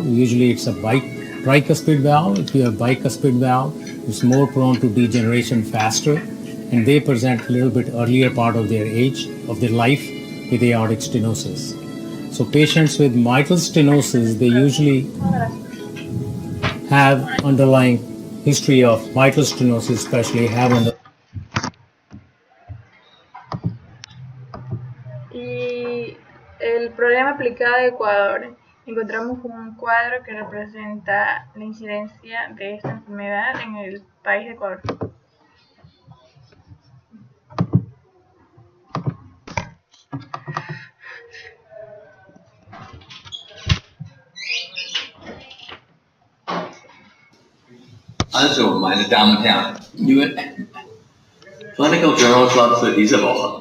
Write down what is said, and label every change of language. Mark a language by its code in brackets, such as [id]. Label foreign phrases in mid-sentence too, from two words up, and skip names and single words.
[en] Usually it's a tricuspid valve. If you have bicuspid valve, it's more prone to degeneration faster, and they present a little bit earlier part of their age, of their life, with aortic stenosis. So patients with mitral stenosis, they usually have underlying history of mitral stenosis, especially have [es] Y el problema aplicado a Ecuador. Encontramos un cuadro que representa la incidencia de esta enfermedad en el país de Ecuador. [de] Also, meine Damen und Herren, [en] Clinical Journal Club [de] für diese Woche.